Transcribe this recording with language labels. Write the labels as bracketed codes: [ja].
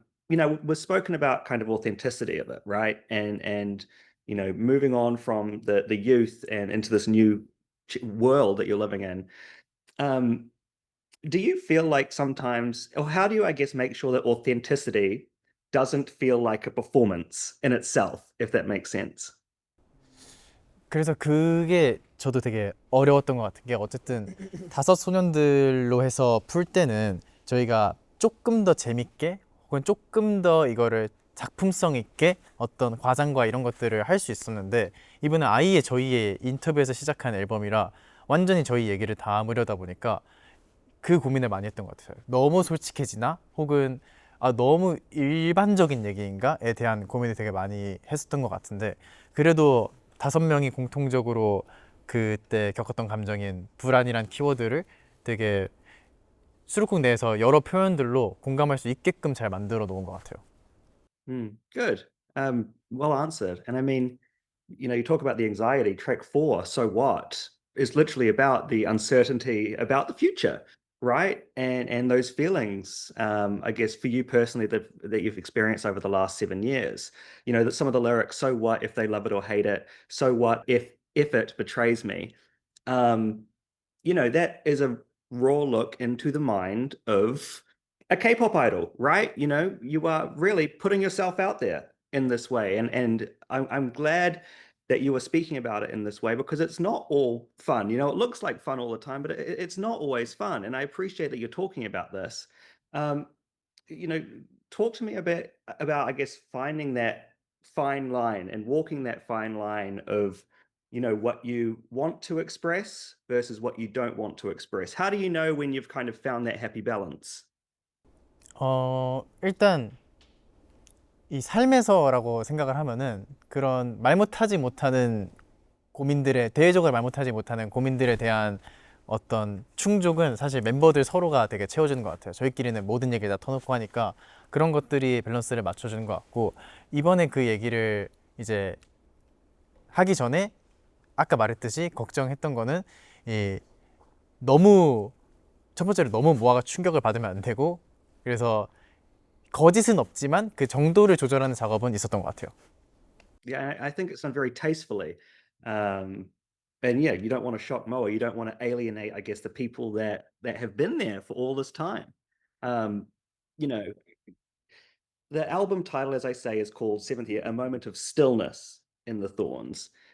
[en] We've spoken about kind of authenticity of it, right? And moving on from the youth and into this new world that you're living in. Um, do you feel like sometimes, or how do you, I guess, make sure that authenticity doesn't feel like a performance in itself, if that makes sense? [ko] 그래서 그게 저도 되게 어려웠던 것 같은 게 어쨌든 다섯 소년들로 해서 풀 때는 저희가 조금 더 재밌게 혹은 조금 더 이거를 작품성 있게 어떤 과장과 이런 것들을 할 수 있었는데 이번에 아예 저희의 인터뷰에서 시작한 앨범이라 완전히 저희 얘기를 담으려다 보니까 그 고민을 많이 했던 것 같아요. 너무 솔직해지나? 혹은 너무 일반적인 얘기인가?에 대한 고민을 되게 많이 했었던 것 같은데 그래도 다섯 명이 공통적으로 그때 겪었던 감정인 불안이란 키워드를 되게 수록곡 내에서 여러 표현들로 공감할 수 있게끔 잘 만들어 놓은 것 같아요. [en] Good. Well answered. And I mean, you talk about the anxiety. Track four, So What, is literally about the uncertainty about the future, right? And those feelings, I guess, for you personally that you've experienced over the last 7 years. That some of the lyrics, so what if they love it or hate it? So what if it betrays me? Um, that is a raw look into the mind of a K-pop idol, right? You are really putting yourself out there in this way, and I'm glad that you were speaking about it in this way because it's not all fun. It looks like fun all the time, but it's not always fun. And I appreciate that you're talking about this. Um, you know, Talk to me a bit about, I guess, finding that fine line and walking that fine line of what you want to express versus what you don't want to express. How do you know when you've kind of found that happy balance? [ko] 일단 이 삶에서라고 생각을 하면은 그런 말 못하지 못하는 고민들에 대외적으로 말 못하지 못하는 고민들에 대한 어떤 충족은 사실 멤버들 서로가 되게 채워주는 것 같아요. 저희끼리는 모든 얘기를 다 터놓고 하니까 그런 것들이 밸런스를 맞춰주는 것 같고, 이번에 그 얘기를 이제 하기 전에 아까 말했듯이 걱정했던 거는 이 너무 첫 번째로 너무 모아가 충격을 받으면 안 되고, 그래서 거짓은 없지만 그 정도를 조절하는 작업은 있었던 것 같아요. [en] Yeah, I think it's done very tastefully. And yeah, you don't want to shock Moa. You don't want to alienate, I guess, the people that have been there for all this time. Um, you know, the album title, as I say, is called Seventh Year, A Moment of Stillness in the Thorns.